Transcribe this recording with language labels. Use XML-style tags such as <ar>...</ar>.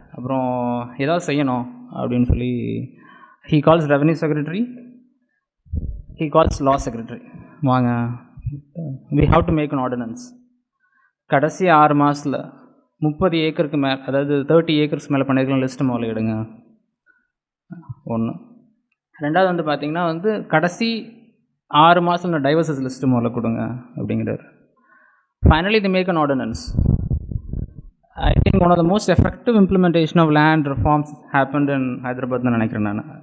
<ta>அப்புறம் ஏதாவது செய்யணும் அப்படின்னு சொல்லி</ta> <en>he calls revenue secretary, he calls law secretary,</en> <ta>வாங்க</ta> <en>we have to make an ordinance.</en> <ta>கடைசி 6 மாதத்தில் 30 ஏக்கருக்கு மேலே, அதாவது 30 ஏக்கர்ஸ் மேலே பண்ணியிருக்கலாம் லிஸ்ட்டு முதல்ல எடுங்க. ஒன்று. ரெண்டாவது வந்து பார்த்திங்கன்னா வந்து கடைசி 6 மாதத்தில் டைவர்சஸ் லிஸ்ட்டு முதல்ல கொடுங்க அப்படிங்கிறார்.</ta> <en>Finally the make an ordinance. I think one of the most effective implementation of land reforms happened in Hyderabad</en> <ta>னு நினைக்கிறேன் நான்.</ta>